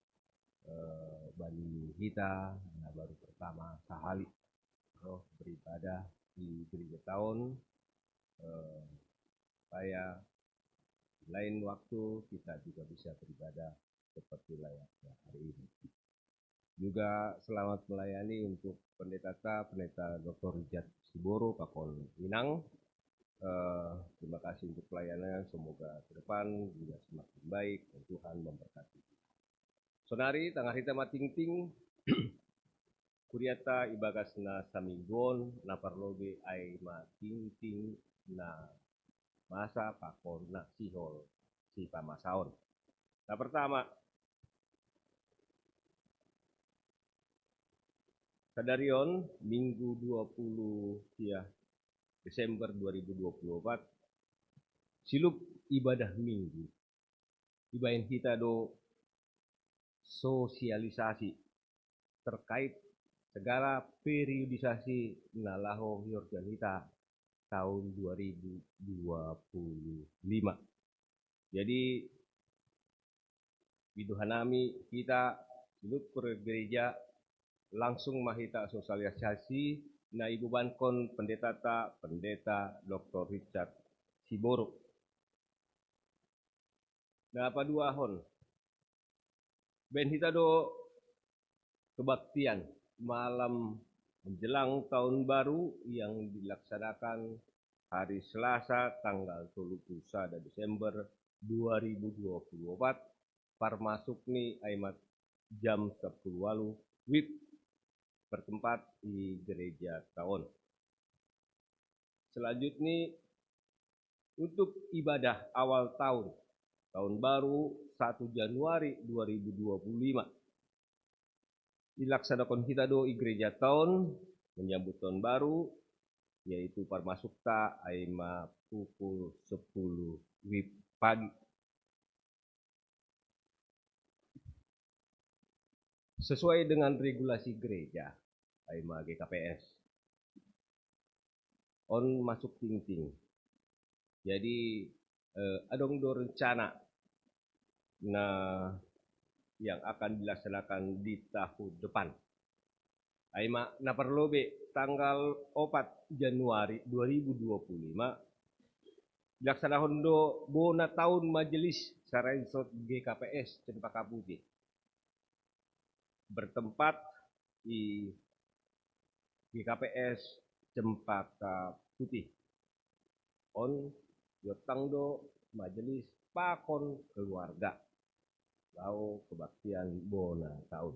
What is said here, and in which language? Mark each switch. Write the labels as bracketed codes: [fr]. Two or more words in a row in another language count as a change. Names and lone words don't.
[id] bagi kita yang baru pertama kali beribadah di gereja tahun, supaya lain waktu kita juga bisa beribadah seperti layaknya hari ini. Juga selamat melayani untuk Pendeta Dr. Richard Siboro, Pakon Minang. Terima kasih untuk pelayanan, semoga ke depan juga semakin baik dan Tuhan memberkati. [bts] Sonari tangar hita mating-ting kuryata ibagasna saminggon na parlobe ay mating-ting na masa pakon na sihol si pamasaon. [id] Nah, pertama, [bts] Kadarion Minggu 20 Desember 2024 silup ibadah minggu. [id] Ibain kita do sosialisasi terkait segala periodisasi nalaho Yordanita tahun 2025. [bts] Jadi biduhanami kita silup per gereja langsung mahita sosialisasi na ibubankon pendeta Dr. [id] Richard Siboro. [bts] Na paduahon ben hita do [id] kebaktian malam menjelang tahun baru yang dilaksanakan hari Selasa tanggal 31 Desember 2024 parmasuk ni aimat jam 10 walu WIB bertempat di gereja tahun. Selanjutnya untuk ibadah awal tahun baru 1 Januari 2025 dilaksanakan kita di gereja tahun menyambut tahun baru, yaitu parmasukta aima pukul 10 WIB pagi. Sesuai dengan regulasi gereja aima GKPS on masuk ting-ting. Jadi [bts] adong do [id] rencana yang akan dilaksanakan di tahun depan. [bts] Aima na perlu [id] tanggal 4 Januari 2025 dilaksanakan do bona tahun majelis Saransot GKPS Cempaka Putih bertempat di GKPS Cempaka Putih [bts] on yotang do majelis pakon keluarga lau kebaktian bona tahun.